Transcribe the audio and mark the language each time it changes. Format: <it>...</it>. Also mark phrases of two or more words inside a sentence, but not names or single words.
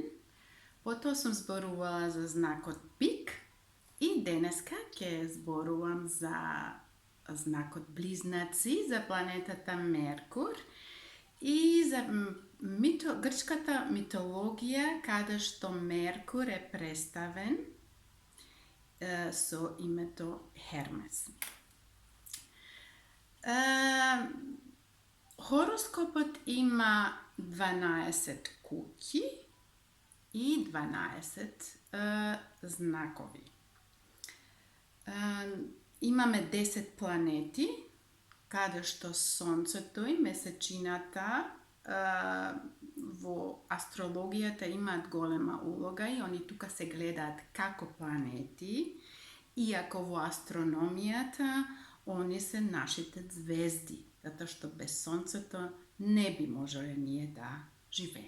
<mk>Потом сам зборувала за знак од Бик и денеска ќе зборујем за знак од Близнаци, за планетата Меркур и за грчката митологија када што Меркур је представен со името Хермес. Хороскопот има 12 куќи и 12 знакови. Imаме 10 планети, каде што Сонцето и Месечината во астрологијата имаат голема улога и они тука се гледаат како планети, иако во астрономијата они се нашите звезди, затоа што без Сонцето не би можеле ние да живееме.</mk>